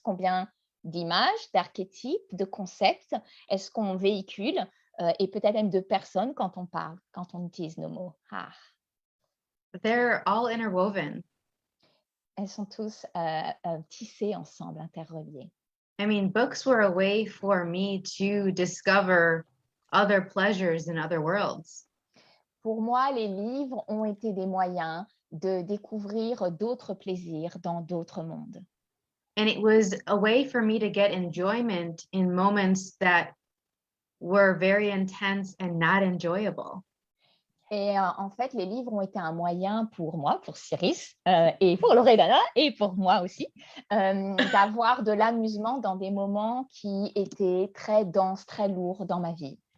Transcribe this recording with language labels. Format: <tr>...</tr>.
<fr>Combien d'images, d'archétypes, de concepts est-ce qu'on véhicule et peut-être même de personnes quand on parle, quand on utilise nos mots?</fr> <en>They're all interwoven.</en> <fr>elles sont tous tissées ensemble, interreliées.</fr> <en>I mean, books were a way for me to discover other pleasures in other worlds.</en> <fr>Pour moi, les livres ont été des moyens de découvrir d'autres plaisirs dans d'autres mondes.</fr> <en>And it was a way for me to get enjoyment in moments that were very intense and not enjoyable.</en> <fr>Et en fait, les livres ont été un moyen pour moi, pour Siris, et pour Loredana, et pour moi aussi, d'avoir de l'amusement dans des moments qui étaient très denses, très lourds dans ma vie.</fr>